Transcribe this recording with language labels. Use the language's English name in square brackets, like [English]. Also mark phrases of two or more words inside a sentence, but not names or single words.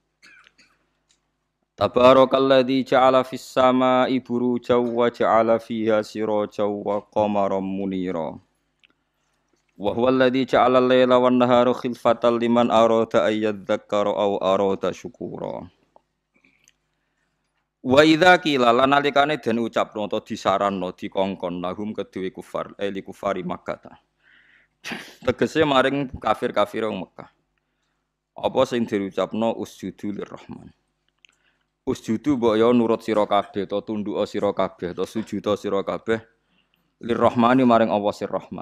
[Arabic] تبارك الذي جعل في السماء بروجا وجعل فيها سراجا وقمرا منيرا. وهو الذي جعل الليل والنهار خلفة لمن أراد أن يذكر أو أراد شكورا. وإذا قيل [Javanese] lan nalikane den ucapno utawa disaranno dikongkon lahum kedue kufar [Arabic] لكفار مكة. [Javanese] Tegese maring kafir-kafir wong Mekah. Apa sing diucapno [Arabic] اسجدوا للرحمن. [Javanese] Usjudu mbok ya nurut sira kabeh to tunduk sira kabeh to sujud sira kabeh lirrahmani maring Allah sir Rahman.